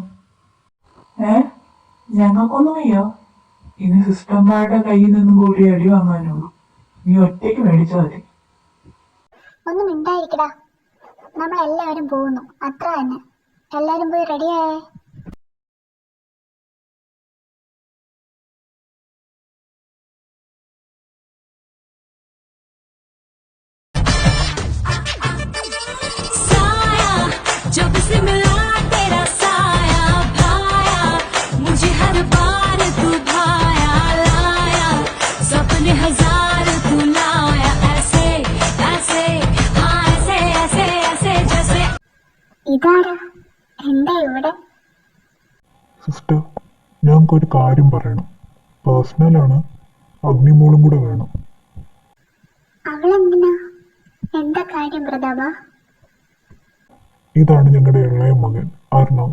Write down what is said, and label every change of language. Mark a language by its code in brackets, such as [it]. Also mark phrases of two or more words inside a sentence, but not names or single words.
[ml] ഞങ്ങൾക്കൊന്നും വയ്യ. ഇനി സിസ്റ്റർമാരുടെ കയ്യിൽ നിന്നും കൂടി അടി വാങ്ങാനുള്ളൂ. നീ ഒറ്റയ്ക്ക് മേടിച്ചാൽ മതി. ഒന്നും മിണ്ടായിരിക്കടാ, നമ്മളെല്ലാവരും പോകുന്നു, അത്ര തന്നെ. എല്ലാവരും പോയി റെഡിയായേ. [hi] जब से मिला तेरा साया भाया, मुझे हर बार तू भाया लाया, सपने हजार तू लाया, ऐसे ऐसे हाँ ऐसे ऐसे ऐसे जैसे. [ml] ഇതാരാ? എന്താ ഇവിടെ? സിസ്റ്റർ, ഞങ്ങൾക്കൊരു കാര്യം പറയണം. പേഴ്സണലാണ്, അഗ്നിമോളും കൂടെ വേണം. അവളെന്തിനാ? എന്താ കാര്യം പ്രതാപ? ഇതാണ് ഞങ്ങളുടെ ഇളയ മകൻ അർണവ്.